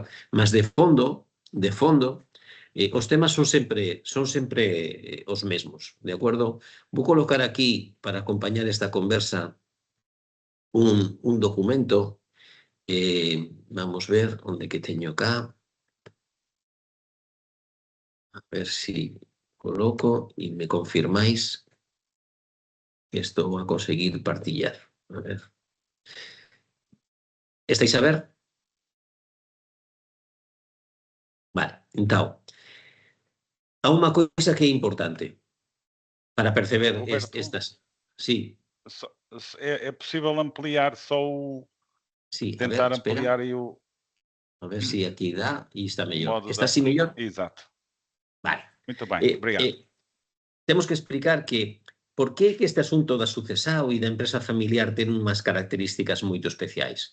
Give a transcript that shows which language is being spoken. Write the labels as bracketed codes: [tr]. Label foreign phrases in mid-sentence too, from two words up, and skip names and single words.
[gl] Mas de fondo, os temas son sempre os mesmos, de acordo? Vou colocar aquí, para acompañar esta conversa, un documento. Vamos ver onde que teño cá. A ver si coloco e me confirmáis. que estou a conseguir partillar. A ver. Estáis a ver? Vale, então, há unha coisa que é importante para perceber [pt] Roberto, [gl] estas... Sí, [pt] é possível ampliar só [gl] sí, a ver, [pt] tentar [gl] espera, [pt] ampliar aí o [gl] a ver se aquí dá e está mellor. [pt] modo [gl] Está [pt] da... [gl] así mellor? [pt] Exato. [gl] Vale. [pt] Muito bem, obrigado. [gl] Temos que explicar que por que este asunto da sucesao e da empresa familiar ten unhas características moito especiais.